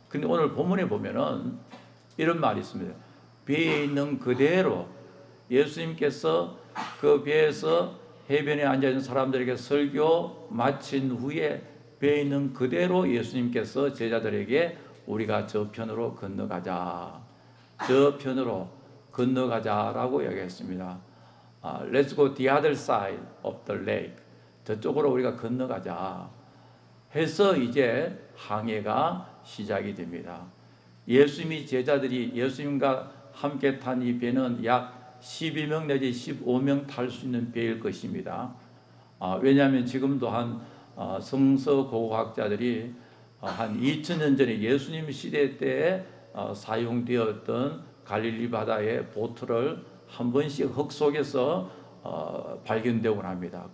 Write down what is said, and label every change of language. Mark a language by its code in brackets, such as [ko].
[ko] 근데 오늘 본문에 보면은 이런 말이 있습니다. 배에 있는 그대로 예수님께서 그 배에서 해변에 앉아있는 사람들에게 설교 마친 후에 배에 있는 그대로 예수님께서 제자들에게 우리가 저편으로 건너가자, 저편으로 건너가자라고 얘기했습니다. [en] Let's go the other side of the lake. [ko] 저쪽으로 우리가 건너가자 해서 이제 항해가 시작이 됩니다. 예수님이 제자들이 예수님과 함께 탄 이 배는 약 12명 내지 15명 탈 수 있는 배일 것입니다. 왜냐하면 지금도 한 성서고고학자들이 한 2000년 전에 예수님 시대 때에 사용되었던 갈릴리 바다의 보트를 한 번씩 흙 속에서 발견되곤 합니다.